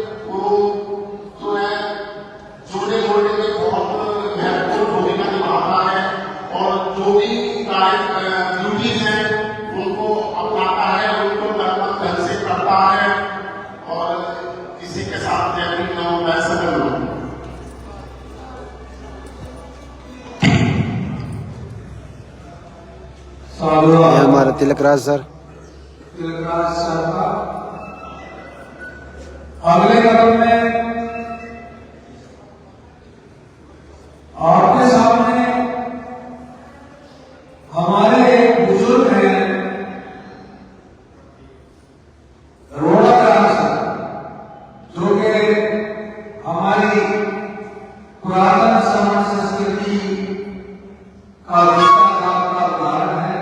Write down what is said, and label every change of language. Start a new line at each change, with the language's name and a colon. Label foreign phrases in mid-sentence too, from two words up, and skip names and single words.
Hindi: वो जो है जुड़ने में बहुत महत्वपूर्ण भूमिका निभाता है, और जो भी ड्यूटीज हैं उनको अपनाता है, उनको ढंग से करता है। और इसी के साथ जय भीम,
Pali: नमो बुद्धाय, सर्वं नमामि।
Hindi: ये हमारे तिलकराज सर। तिलकराज सर का अगले कदम में आपके सामने हमारे एक बुजुर्ग हैं रोड़ाराम सर, जो कि हमारी पुरातन समाज संस्कृति का उदाहरण है।